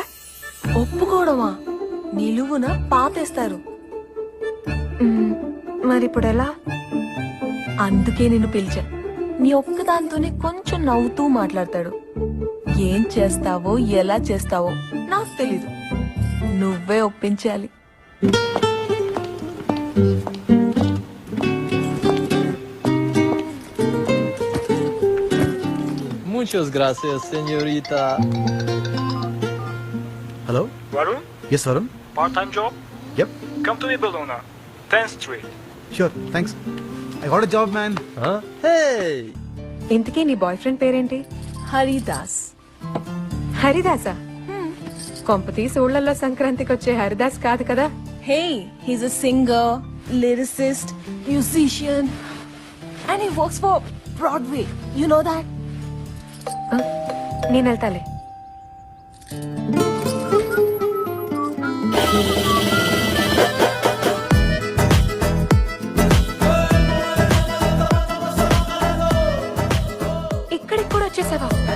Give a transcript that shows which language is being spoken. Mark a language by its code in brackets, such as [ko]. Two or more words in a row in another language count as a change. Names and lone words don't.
[te] ఒప్పుకోవడమా? నిలువున పాతేస్తారు. మరి ఇప్పుడు ఎలా? అందుకే నిన్ను పిలిచా. నీ ఒక్కదాంతోనే కొంచెం నవ్వుతూ మాట్లాడతాడు. ఏం చేస్తావో ఎలా చేస్తావో నాకు తెలీదు. నువ్వే ఒప్పించాలి. [es] Muchas gracias, señorita. [en] హలో Varun, ఎస్ వరుణ్. part-time job? Yep, Come to me, Bologna. 10th Street. sure, thanks. I got a job, man. Hey! [te] ఇంతకీ నీ [en] boy friend [te] పేరేంటి? హరిదాస్. హరిదాసా? కొంపతీసి ఊళ్ళల్లో సంక్రాంతికి వచ్చే హరిదాస్ కాదు కదా? [en] హే, he's a singer, lyricist, musician, and he works for Broadway. You know that? [te] నేను వెళ్తాలే. ఇక్కడికి కూడా వచ్చేసావా?